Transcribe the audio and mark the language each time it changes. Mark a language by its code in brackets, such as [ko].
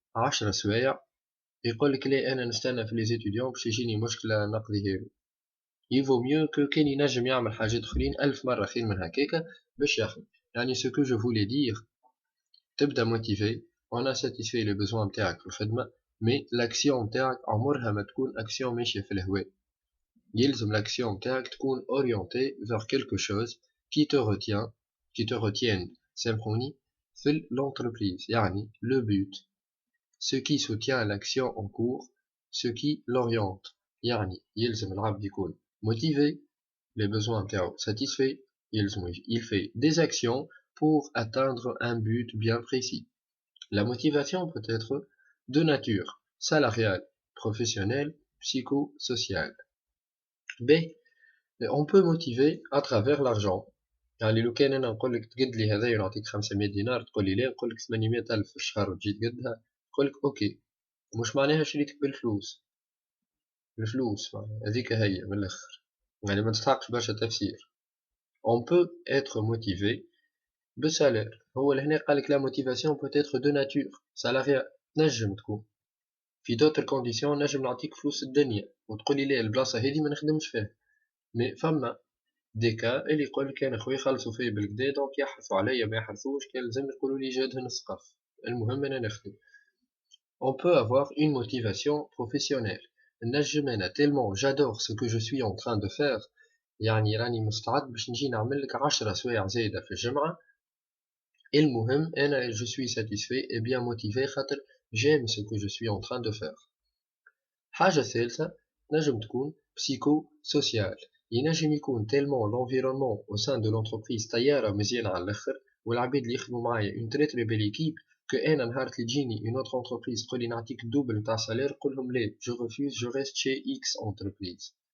[ar] 10 سوايع يقولك لي انا نستنى في لي زيتوديون باش يجيني مشكله نقضيه له. يفو ميو كو كان ينجم يعمل حاجات اخرين 1000 مره خير من هكاكا باش يخدم. يعني سو كو جو فولي دير تبدا موتيفي وانا ساتيسفي لي بوزوان نتاعك في الخدمه، مي لاكسيون نتاعك عمرها ما تكون اكسيون ماشيه في الهواء. [fr] يلزم l'action نتاعك تكون orientée vers quelque chose qui te retienne [ar] سامحوني في [fr] l'entreprise. يعني le but, ce qui soutient l'action en cours, ce qui l'oriente. [ar] يعني يلزم العبد يكون [fr] motivé, les besoins نتاعو satisfaits, il fait des actions pour atteindre un but bien précis. La motivation peut être de nature salariale, professionnelle, psychosociale. B. On peut motiver à travers l'argent. [ar] يعني لو كان انا نقول لك تقد لي هذا ونعطيك 500 دينار تقول لي لا، نقول لك 800 الف في الشهر وتجي تقدها، نقول لك اوكي. مش معناها شريتك بالفلوس، الفلوس هذيك هي من الاخر، يعني ما تستحقش برشا تفسير. [fr] on peut être motivé [ar] بسالير. هو لهنا قال لك لا موتيفاسيون [fr] peut être de nature salariale، [ar] تنجم تكون في دوتر كونديسيون، نجم نعطيك فلوس الدنيا وتقول لي لا البلاصه هذه ما نخدمش فيها. مي فما دي كا اللي يقول لك انا خويا خلصوا فيا بالكدا دونك يحرصوا عليا ما يحرصوش، كان لازم يقولوا لي جهد نسقف، المهم انا نخدم. [fr] On peut avoir une motivation professionnelle. نجم انا tellement j'adore ce que je suis en train de faire، [ar] يعني راني مستعد باش نجي نعمل لك 10 سوايع زايده في الجمعه، [fr] المهم انا je suis satisfait et bien motivé خاطر j'aime ce que je suis en train de faire. [ar] حاجه ثالثه نجم تكون psychosocial. ينجم يكون [fr] tellement l'environnement au sein de l'entreprise [ar] طياره مزيانه على الاخر، والعباد اللي يخدموا معايا [fr] une très très belle équipe، [ar] que انا نهار اللي تجيني [fr] une autre entreprise [ar] تقول لي نعطيك الدوبل نتاع سالير، نقول لهم لا [fr] je refuse je reste chez X entreprise.